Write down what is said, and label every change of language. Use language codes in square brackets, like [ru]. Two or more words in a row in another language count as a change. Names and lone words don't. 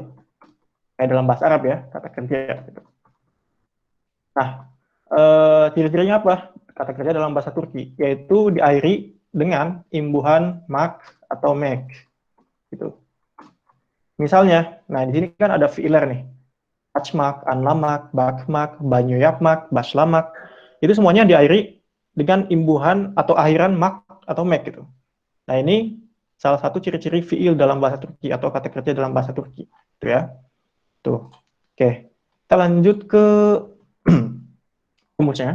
[id] Kayak dalam bahasa Arab ya, kata kerja gitu. Nah, ciri-cirinya apa? Kata kerja dalam bahasa Turki, yaitu diakhiri dengan imbuhan mak atau mek gitu. Misalnya, nah di sini kan ada fiiler nih. [tr] Açmak, anlamak, bakmak, banyoyapmak, baslamak. [id] Itu semuanya diakhiri dengan imbuhan atau akhiran mak atau mek gitu. Nah, ini salah satu ciri-ciri fiil dalam bahasa Turki atau kata kerja dalam bahasa Turki. Itu ya. Tuh. Oke. Kita lanjut ke rumusnya.